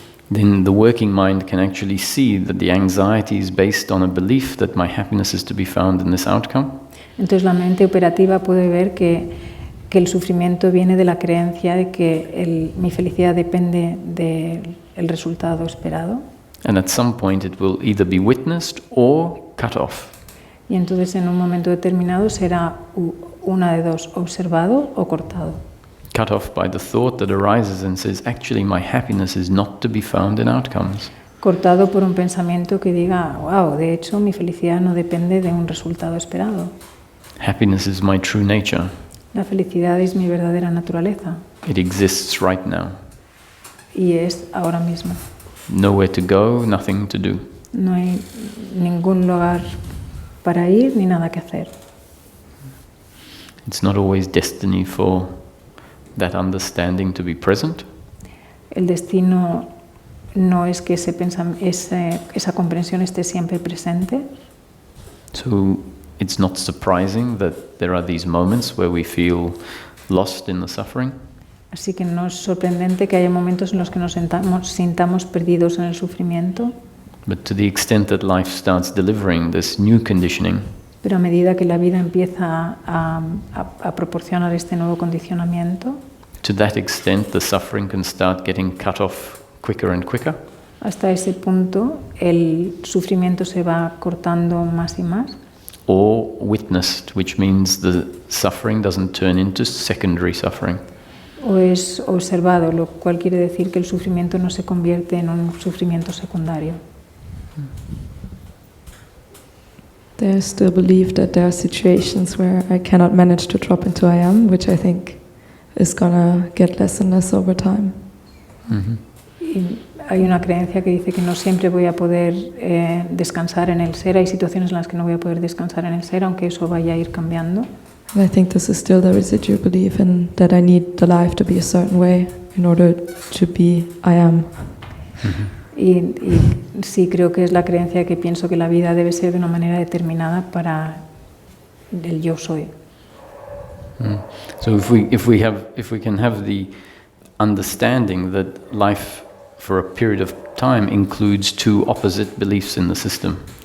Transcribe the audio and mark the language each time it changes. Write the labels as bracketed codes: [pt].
[en] then the working mind can actually see that the anxiety is based on a belief that my happiness is to be found in this outcome. [es] entonces la mente operativa puede ver que el sufrimiento viene de la creencia de que mi felicidad depende del resultado esperado. [en] And at some point it will either be witnessed or cut off. [es] Y entonces en un momento determinado será una de dos, observado o cortado. [en] Cut off by the thought that arises and says, actually my happiness is not to be found in outcomes. [es] Cortado por un pensamiento que diga, wow, de hecho mi felicidad no depende de un resultado esperado. [en] Happiness is my true nature. [es] La felicidad es mi verdadera naturaleza [en] It exists right now. [es] y es ahora mismo. [en] Nowhere to go, nothing to do. [es] No hay ningún lugar para ir ni nada que hacer. [en] It's not always destiny for that understanding to be present. [es] El destino no es que esa comprensión esté siempre presente. [en] So it's not surprising that there are these moments where we feel lost in the suffering. [es] Así que no es sorprendente que haya momentos en los que nos sintamos perdidos en el sufrimiento. [en] But to the extent that life starts delivering this new conditioning, [es] Pero a medida que la vida empieza a proporcionar este nuevo condicionamiento, [en] to that extent the suffering can start getting cut off quicker and quicker. [es] hasta ese punto el sufrimiento se va cortando más y más. [en] Or witnessed, which means the suffering doesn't turn into secondary suffering. [es] O es observado, lo cual quiere decir que el sufrimiento no se convierte en un sufrimiento secundario. [en] There's the belief that there are situations where I cannot manage to drop into I am, which I think is gonna get less and less over time. Mm-hmm. [es] Y hay una creencia que dice que no siempre voy a poder descansar en el ser. Hay situaciones en las que no voy a poder descansar en el ser, aunque eso vaya a ir cambiando. [en] And I think this is still the residual belief in that I need the life to be a certain way in order to be I am. Mm-hmm. [es] Y sí creo que es la creencia que pienso que la vida debe ser de una manera determinada para el yo soy. [en] So if we can have the understanding that life for a period of time includes two opposite beliefs in the system.